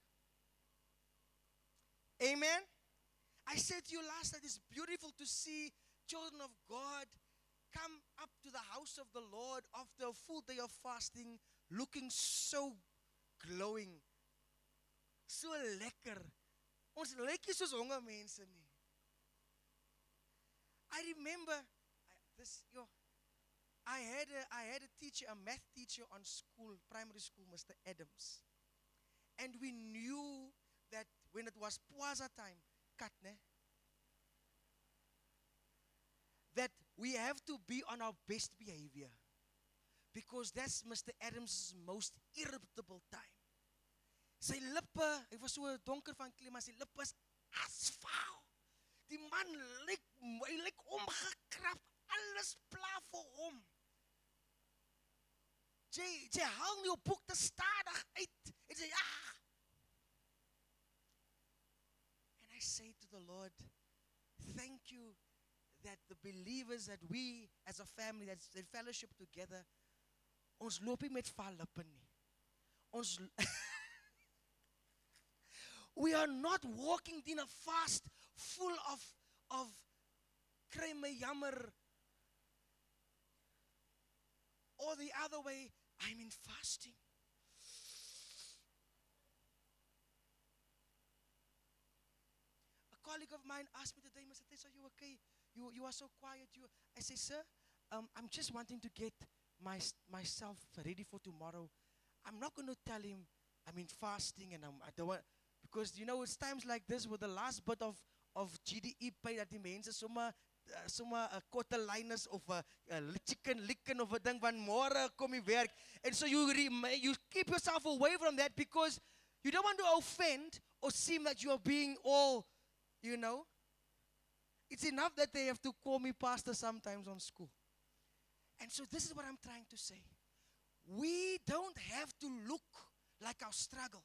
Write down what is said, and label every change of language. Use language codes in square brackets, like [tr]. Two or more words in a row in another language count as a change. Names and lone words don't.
[en] Amen? I said to you last night, it's beautiful to see children of God come up to the house of the Lord after a full day of fasting, looking so glowing, so lekker. [af] Ons lyk nie soos honger mense nie. [en] I remember I had a teacher, a math teacher on school, primary school, Mr. Adams. And we knew that when it was Pwaza time, that we have to be on our best behavior. Because that's Mr. Adams' most irritable time. [af] Sy lippe, hy was so donker van kleur, maar sy lippe is asfaal. Die man hy lyk omgekrap, alles pla vir hom. Jy haal nie jou boek te stadig uit. En sê, [en] And I say to the Lord, thank you that the believers, that we as a family, that fellowship together, [af] ons loop nie met val lippe nie. [en] Ons we are not walking in a fast full of [af] kry my jammer, [en] or the other way, I'm in fasting. A colleague of mine asked me today, Mr. Tess, are you okay? You are so quiet. I say, sir, I'm just wanting to get myself ready for tomorrow. I'm not going to tell him I'm in fasting and I don't want, because it's times like this with the last bit of GDE pay [af] dat die mense sommer 'n korte liners of 'n chicken licken of 'n ding van môre kom jy werk. [en] And so you keep yourself away from that because you don't want to offend or seem that you are being all, It's enough that they have to call me pastor sometimes on school. And so this is what I'm trying to say. We don't have to look like our struggle.